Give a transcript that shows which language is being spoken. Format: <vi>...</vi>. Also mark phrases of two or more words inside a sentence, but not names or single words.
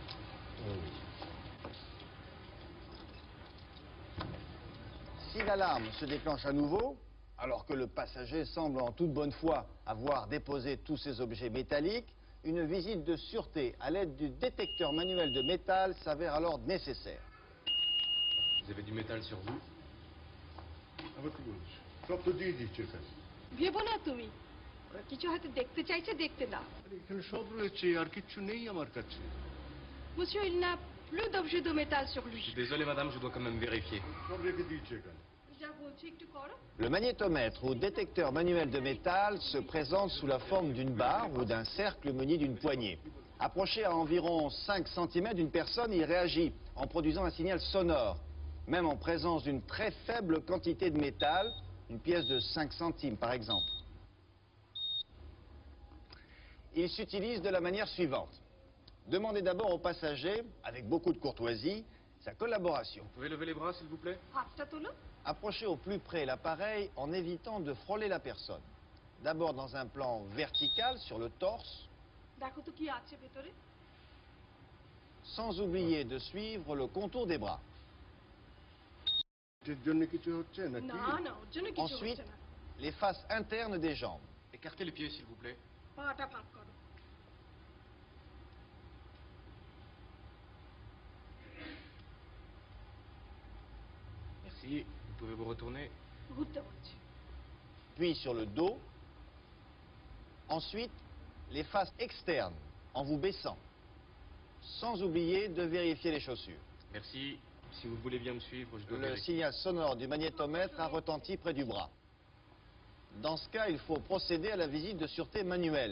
<fr>Si l'alarme se déclenche à nouveau, alors que le passager semble en toute bonne foi avoir déposé tous ses objets métalliques, une visite de sûreté à l'aide du détecteur manuel de métal s'avère alors nécessaire. Vous avez du métal sur vous?</fr> <bn>আবার কি বলছো? সব তো দিয়ে দিচ্ছে এখানে। ভেবো না তুমি ওরা কিছু হয়তো দেখতে চাইছে দেখতে দাও আরে এখানে সব রয়েছে আর কিচ্ছু নেই আমার কাছে।</bn> <fr>Monsieur, il n'a plus d'objet de métal sur Je lui. suis désolé, madame, je dois quand même vérifier.</fr> <bn>সব রেখে দিয়েছে এখানে। যা বলছি একটু করো</bn> <fr>Le magnétomètre ou détecteur manuel de métal se présente sous la forme d'une barre ou d'un cercle muni d'une poignée. Approché à environ 5 cm d'une personne, il réagit en produisant un signal sonore, même en présence d'une très faible quantité de métal, une pièce de 5 centimes par exemple. Il s'utilise de la manière suivante. Demandez d'abord au passager, avec beaucoup de courtoisie, sa collaboration. Vous pouvez lever les bras, s'il vous plaît?</fr> <bn>হাতটা তোলো</bn> <fr>Approchez au plus près l'appareil en évitant de frôler la personne. D'abord dans un plan vertical sur le torse,</fr> <bn>দেখো তো কি আছে ভেতরে</bn> <fr>sans oublier de suivre le contour des bras.</fr> <bn>এর জন্য কিছু হচ্ছে নাকি? না না ওর জন্য কিছু</bn> <fr>Ensuite,</fr> <bn>হচ্ছে না</bn> <fr>les faces internes des jambes. Écartez les pieds, s'il vous plaît.</fr> <bn>পাটা ফাঁক করো</bn> <fr>Merci. Vous pouvez vous retourner.</fr> <bn>ঘুরতে বলছি</bn> <fr>Puis sur le dos. Ensuite, les faces externes en vous baissant. Sans oublier de vérifier les chaussures. Merci. Si vous voulez bien me suivre, je dois Le vérifier. signal sonore du magnétomètre a retenti près du bras. Dans ce cas, il faut procéder à la visite de sûreté manuelle.</fr>